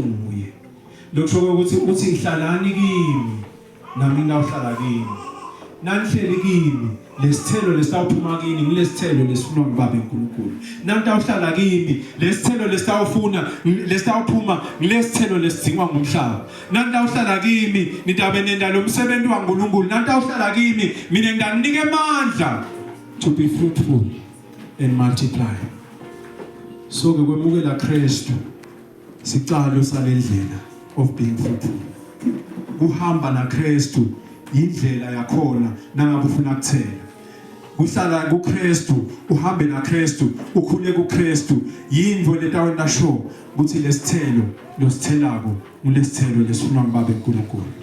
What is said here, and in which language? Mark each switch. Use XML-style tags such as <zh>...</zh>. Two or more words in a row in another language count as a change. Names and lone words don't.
<ss>nguye lokusho ukuthi uthi ihlalani kimi nami ngawuhlala kini nanihleli kimi lesithelo lesitawuphuma kini ngilesithelo lesifunwa ngibaba eNkulunkulu nantawuhlala kimi lesithelo lesitawufuna lesitawuphuma ngilesithelo lesidingwa ngumhlaba nantawuhlala kimi nitabe nenda lo msebenzi waNkulunkulu nantawuhlala kimi mina ngidanike amandla</ss> <en>to be fruitful and multiply.</en> <ss>So ke kwemukela Kristu sicalo salendlela</ss> <en>of being fruitful</en> <ss>kuhamba naKristu indlela yakhona nangabe ufuna ukuthela uhlala kuKristu uhambe naKristu ukhule kuKristu yindvo letawena show ukuthi lesithelo losithelako ngulesithelo lesifuna ngibaba eNkulunkulu.</ss>